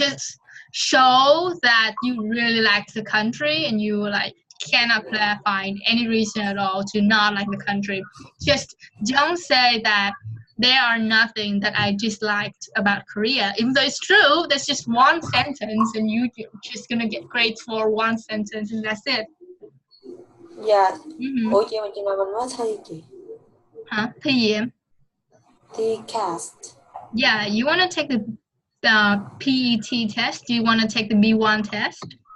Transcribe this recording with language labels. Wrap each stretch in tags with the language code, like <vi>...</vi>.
<en>Just show that you really like the country and you like cannot find any reason at all to not like the country. Just don't say that there are nothing that I disliked about Korea. Even though it's true, that's just one sentence and you're just gonna get grades for one sentence and that's it.</en> <vi>Dạ. Ủa chị mà chừng nào mình mới thi chị? Hả? Thi gì em? Thi cast.</vi> <en>Yeah, you want to take the PET test? Do you want to take the B1 test?</en>